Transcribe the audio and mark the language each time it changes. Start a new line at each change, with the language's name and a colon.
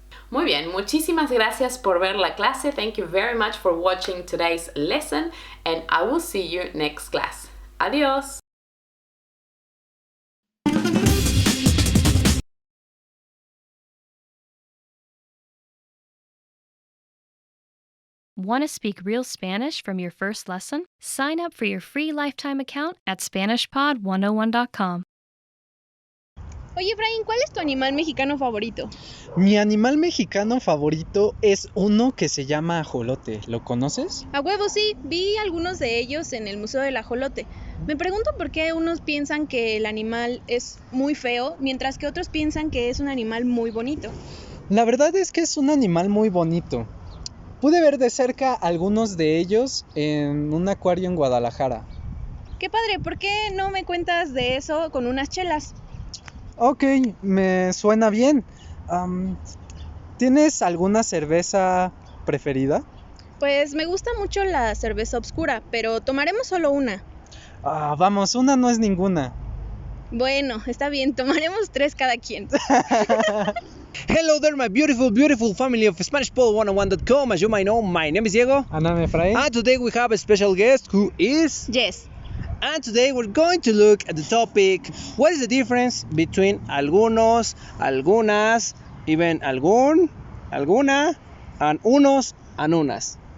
Spanish: Muy bien, muchísimas gracias por ver la clase.
English: Thank you very much for watching today's lesson, and I will see you next class.
Spanish: Adiós.
English: Want to speak real Spanish from your first lesson? Sign up for your free lifetime account at SpanishPod101.com.
Spanish: Oye, Efraín, ¿cuál es tu animal mexicano favorito? Mi animal mexicano favorito es uno que se llama ajolote. ¿Lo conoces? A huevo, sí, vi algunos de ellos en el Museo del Ajolote. Me pregunto por qué unos piensan que el animal es muy feo, mientras que otros piensan que es un animal muy bonito. La verdad es que es un animal muy bonito. Pude ver de cerca algunos de ellos en un acuario en Guadalajara. Qué padre, ¿por qué no me cuentas de eso con unas chelas? Ok, me suena bien. ¿Tienes alguna cerveza preferida? Pues me gusta mucho la cerveza oscura, pero tomaremos solo una. Vamos, una no es ninguna. Bueno, está bien, tomaremos 3 cada quien.
English: Hello there, my beautiful family of SpanishPod101.com. As you might know, my name is Diego. And I'm Efraín. And today we have a special guest who is... Yes. And today we're going to look at the topic, what is the difference between algunos, algunas, even algún, alguna, and unos and unas.